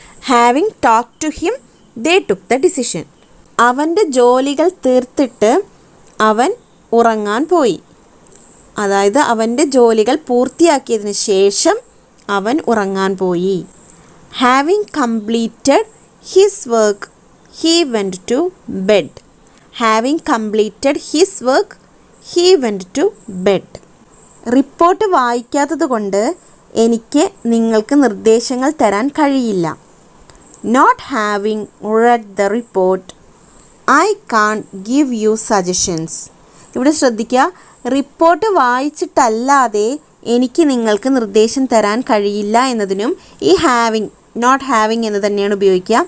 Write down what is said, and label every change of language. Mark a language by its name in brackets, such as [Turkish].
[English] Having talk to him they took the decision. [Malayalam] അവൻ്റെ ജോലികൾ തീർത്തിട്ട് അവൻ ഉറങ്ങാൻ പോയി. അതായത് അവൻ്റെ ജോലികൾ പൂർത്തിയാക്കിയതിന് ശേഷം അവൻ ഉറങ്ങാൻ പോയി. [English] Having completed his work he went to bed. Having completed his work he went to bed. [Malayalam] Report വായിക്കാത്തത് കൊണ്ട് എനിക്ക് നിങ്ങൾക്ക് നിർദ്ദേശങ്ങൾ തരാൻ കഴിയില്ല. [English] Not having read the report I can't give you suggestions. [Malayalam] ഇവിടെ ശ്രദ്ധിക്കുക, റിപ്പോർട്ട് വായിച്ചിട്ടല്ലാതെ എനിക്ക് നിങ്ങൾക്ക് നിർദ്ദേശം തരാൻ കഴിയില്ല എന്നതിനും ഈ ഹാവിങ്, നോട്ട് ഹാവിങ് എന്ന് തന്നെയാണ് ഉപയോഗിക്കുക.